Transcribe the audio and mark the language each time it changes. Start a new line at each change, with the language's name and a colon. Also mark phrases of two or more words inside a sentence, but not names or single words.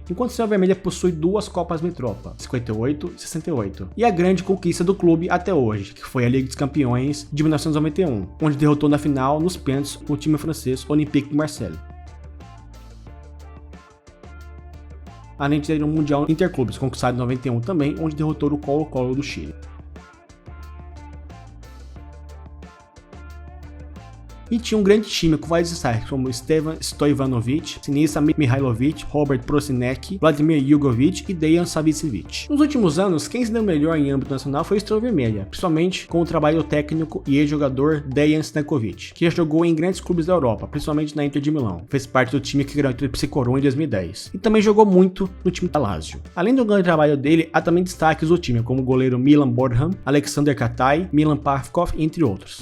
Portuguese: Enquanto o Estrela Vermelha possui duas Copas Mitropa, 58 e 68, e a grande conquista do clube até hoje, que foi a Liga dos Campeões de 1991, onde derrotou na final, nos pênaltis, o time francês Olympique de Marseille. Além de ter um Mundial Interclubes, conquistado em 91 também, onde derrotou o Colo-Colo do Chile. E tinha um grande time com vários destaques, como Stevan Stojanovic, Sinisa Mihailovic, Robert Prosinecki, Vladimir Jugovic e Dejan Savicevic. Nos últimos anos, quem se deu melhor em âmbito nacional foi o Estrela Vermelha, principalmente com o trabalho técnico e ex-jogador Dejan Stankovic, que já jogou em grandes clubes da Europa, principalmente na Inter de Milão. Fez parte do time que ganhou a Tríplice Coroa em 2010. E também jogou muito no time da Lazio. Além do grande trabalho dele, há também destaques do time, como o goleiro Milan Borham, Alexander Katai, Milan Pavkov, entre outros.